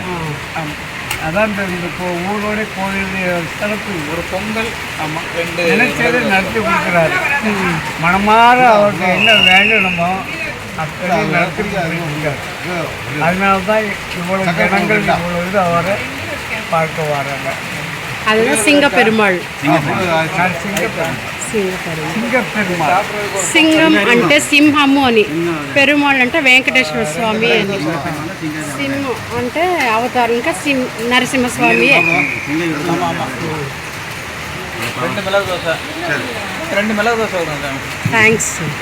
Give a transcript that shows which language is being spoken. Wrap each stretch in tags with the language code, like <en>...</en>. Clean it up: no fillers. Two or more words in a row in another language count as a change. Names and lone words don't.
<ta>ஆமாம், அதான் இந்த ஊரோட கோயில் ஸ்தலத்துக்கு ஒரு பொங்கல். ஆமாம், நினைச்சதை நடத்தி கொடுக்குறாரு. மனமாற அவருக்கு என்ன வேண்டணுமோ அப்படி நடத்தி கொடுக்குறாரு. அதனால தான் இவ்வளோ ஜனங்கள் இவ்வளோ இது அவரை பார்க்க வராங்க. அதுதான் సింగపెరుమాళ్.</ta> <te>సింగం అంటే సింహము అని, పెరుమాళ్ అంటే వెంకటేశ్వర స్వామి అని, సింహం అంటే అవతారం, ఇంకా నరసింహస్వామి. థ్యాంక్స్.</te>